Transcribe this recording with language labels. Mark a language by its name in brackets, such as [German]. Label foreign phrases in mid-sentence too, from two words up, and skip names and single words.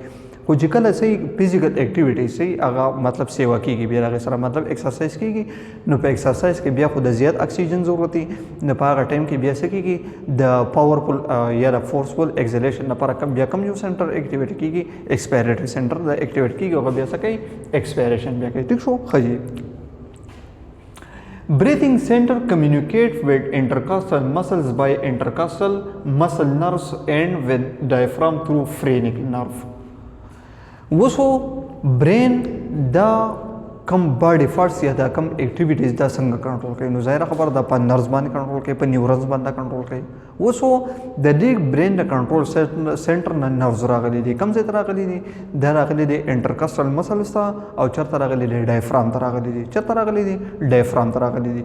[Pashto] خو چې کله صحیح [English] physical activity [Pashto] صحیح هغه مطلب سیوا کېږي بیا هغې سره مطلب ایکسرسایز کېږي نو په ایکسرسایز کې بیا خو د زیات اکسیجن ضرورت وي نو په هغه ټایم کې بیا څه کېږي د پاورفل یا د [English] forceful exhalation [Pashto] لپاره بیا کوم یو [English] center activate [Pashto] کېږي [English] expiratory center [Pashto] د اکټیویټ کېږي هغه بیا څه کوي ایکسپایریشن بیا کوي. ټیک شو ښه جي [English] Breathing center communicate with intercostal muscles by intercostal muscle nerves and with diaphragm through phrenic nerve. [Pashto] وسو برین دا کم [English] body parts [Pashto] یا دا کم اکټیویټیز دا څنګه کنټرول کوي نو ظاهره خبره دا په نرز باندې کنټرول کوي په نیورونز باندې کنټرول کوي. وسو د دې برین د کنټرول سنټر نه نرز راغلي دي کوم ځای ته راغلي دي دا راغلي دي [English] intercostal muscles [Pashto] ته او چېرته راغلي دي ډایفرام ته راغلي دي چېرته راغلي دي ډایفرام ته راغلي دي.